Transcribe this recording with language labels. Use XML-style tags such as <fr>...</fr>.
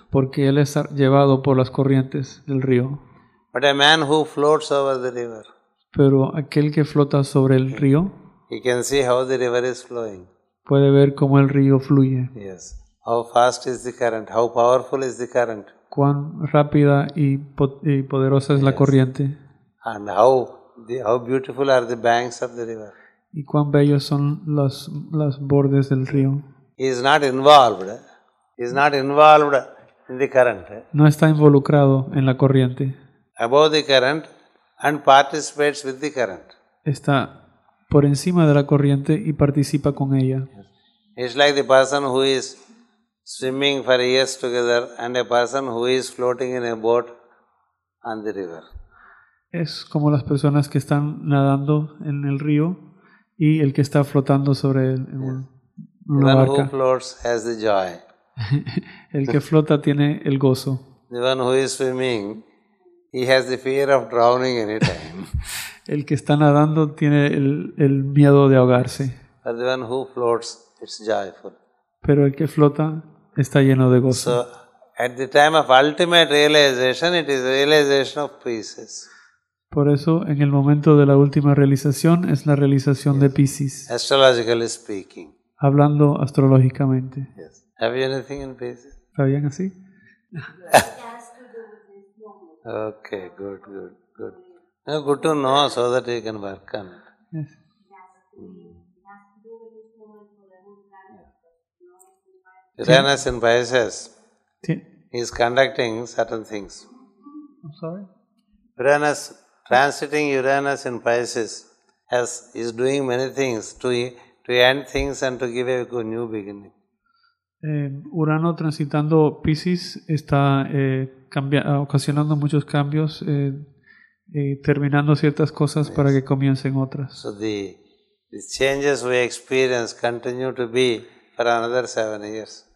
<es>Porque él es llevado por las corrientes del río.</es> <en>But a man who floats over the river,</en> <es>pero aquel que flota sobre el río,</es> <en>he can see how the river is flowing.</en> <es>Puede ver cómo el río fluye.</es> <en>Yes. How fast is the current? How powerful is the current?</en> <es>Cuán rápida y poderosa es la corriente.</es> <en>And how beautiful are the banks of the river?</en> <es>Y cuán bellos son los bordes del río.</es> <en>He is not involved. He is not involved in the current.</en> <es>No está involucrado en la corriente.</es> <en>Above the current and participates with the current.</en> <es>Está por encima de la corriente y participa con ella.</es> <en>It's like the person who is swimming for years together and a person who is floating in a boat on the river.</en> <es>Es como las personas que están nadando en el río y el que está flotando sobre una barca.</es> <en>The one who floats has the joy.</en> <es>El que flota tiene el gozo.</es> <en>The one who is swimming, he has the fear of drowning anytime.</en> <es>El que está nadando tiene el miedo de ahogarse.</es> <en>But the one who floats, it's joyful.</en> <es>Pero el que flota está lleno de gozo.</es> <en>So, at the time of ultimate realization, it is realization of Pisces.</en> <es>Por eso, en el momento de la última realización, es la realización de Piscis.</es> <en>Astrologically speaking.</en> <es>Hablando astrológicamente.</es> <en>Yes. Have you anything in Pisces?</en> <es>¿Está bien así?</es> <en>Okay, good. No, good to know so that you can work on it. Yes. Uranus in Pisces</en> <es>Sí.</es> <en>is conducting certain things. I'm sorry? Uranus, transiting Uranus in Pisces is doing many things to end things and to give a new beginning.</en> <es>Urano transitando Piscis está ocasionando muchos cambios, terminando ciertas cosas para que comiencen otras.</es> <en>So the changes we experience continue to be for another 7 years.</en>